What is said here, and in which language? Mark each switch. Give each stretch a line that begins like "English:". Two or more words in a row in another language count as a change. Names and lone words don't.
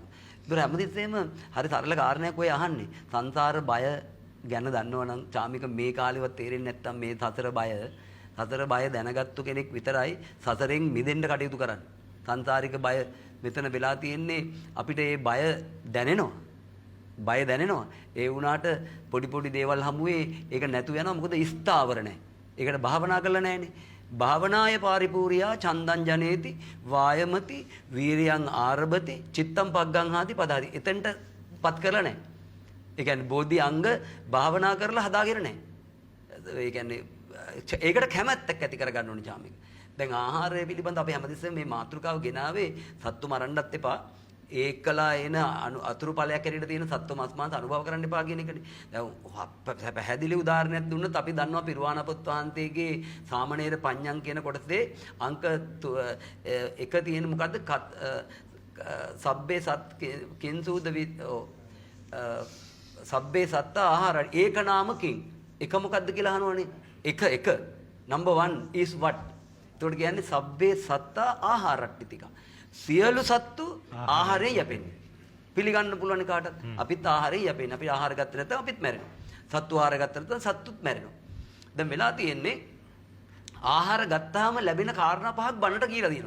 Sinhala: ඒතර හැමතිස්සෙම හරි සරල කාරණයක් ඔය අහන්නේ. සංසාර බය ගැන දන්නවනම් චාමික මේ කාලෙවත් තේරෙන්නේ නැත්තම් මේ සතර බය දැනගත්තු කෙනෙක් විතරයි සසරෙන් මිදෙන්න කටයුතු කරන්නේ. සංසාරික බය මෙතන වෙලා තියෙන්නේ අපිට ඒ බය දැනෙනවා. ඒ වුණාට පොඩි දේවල් හමුවේ ඒක නැතු වෙනවා. මොකද ස්ථාවර නැහැ. ඒකට භාවනා කරලා නැහැනේ.
Pali: භාවනාය පාරිපූර්යා චන්දං ජනේති වායමති වීරියං ආරභති චිත්තං පග්ගං හාති පදාති.
Sinhala: එතෙන්ට පත් කරලා නැහැ. ඒ කියන්නේ බෝධි අංග භාවනා කරලා හදාගෙන නැහැ. ඒ කියන්නේ ඒකට කැමැත්තක් ඇති කරගන්න ඕනේ චාමික. දැන් ආහාරය පිළිබඳ අපි හැමතිස්සෙම මේ මාතෘකාව ගෙනාවේ සත්තු මරන්නත් එපා. ඒකලා එන අතුරු ඵලයක් ඇරෙන්න තියෙන සත්ව මස් මාංශ අනුභව කරන්න එපා කියන එකනේ. දැන් පැහැදිලි උදාහරණයක් දුන්නොත් අපි දන්නවා පිරුවාණ පොත් වහන්සේගේ
Pali: සාමණේර පඤ්ඤං
Sinhala: කියන කොටසේ අංක 1 තියෙන මොකද්ද?
Pali: සබ්බේ සත් කිංසූද සබ්බේ සත්ත ආහාර
Sinhala: ඒක නාමකින් එක මොකද්ද කියලා අහනවනේ.
English: එක number 1 is what?
Sinhala: ඒකට කියන්නේ
Pali: සබ්බේ සත්ත ආහාරට්ටිතික.
Sinhala: සියලු සත්තු ආහාරයෙන් යැපෙන්නේ. පිළිගන්න පුළුවන් කාටත්. අපිත් ආහාරයෙන් යැපෙන්නේ. අපි ආහාර ගත්තේ නැත්නම් අපිත් මැරෙනවා. සත්තු ආහාර ගත්තේ නැත්නම් සත්තුත් මැරෙනවා. දැන් වෙලා තියෙන්නේ ආහාර ගත්තාම ලැබෙන කාරණා පහක් බණට කියලා දිනවා.